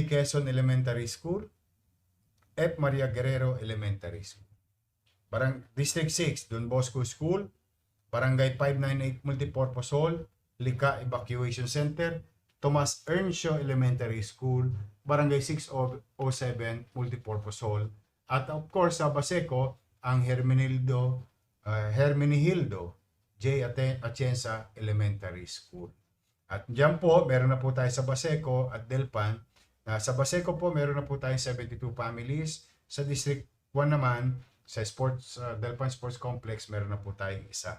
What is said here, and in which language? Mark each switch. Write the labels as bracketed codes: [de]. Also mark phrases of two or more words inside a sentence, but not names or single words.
[tl] Quezon Elementary School, F. Maria Guerrero Elementary School. District 6, Don Bosco School, Barangay 598 Multipurpose Hall, Lika Evacuation Center, Tomas Earnshaw Elementary School, Barangay 607 Multipurpose Hall, at of course sa Baseco, ang Hermenegildo J. Atienza Elementary School. At diyan po, meron na po tayo sa Baseco at Delpan. Sa Baseco po, meron na po tayo 72 families. Sa District 1 naman, sa Delpan Sports Complex, meron na po tayo isa.